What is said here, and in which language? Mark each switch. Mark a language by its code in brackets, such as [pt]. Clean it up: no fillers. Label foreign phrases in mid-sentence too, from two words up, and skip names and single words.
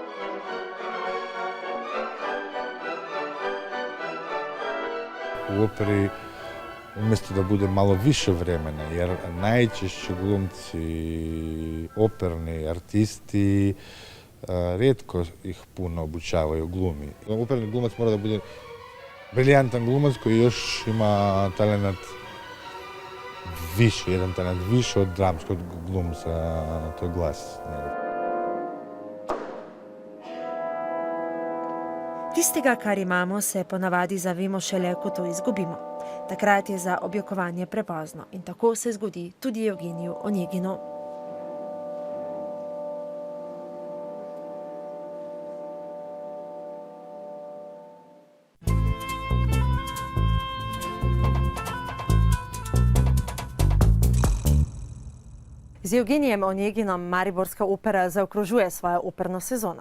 [hr] U operi umjesto da bude malo više vremena, jer najčešće glumci, operni artisti, rijetko ih puno obučavaju glumi. Operni glumac mora da bude briljantan glumac koji još ima talent više, jedan talent više od dramskog glumca, to je glas. [sl] Tistega, kar imamo, se ponavadi zavemo šele, ko to izgubimo. Takrat je za objokovanje prepozno in tako se zgodi tudi Evgeniju Oneginu. Z Evgenijem Oneginom mariborska opera zaokrožuje svojo operno sezono.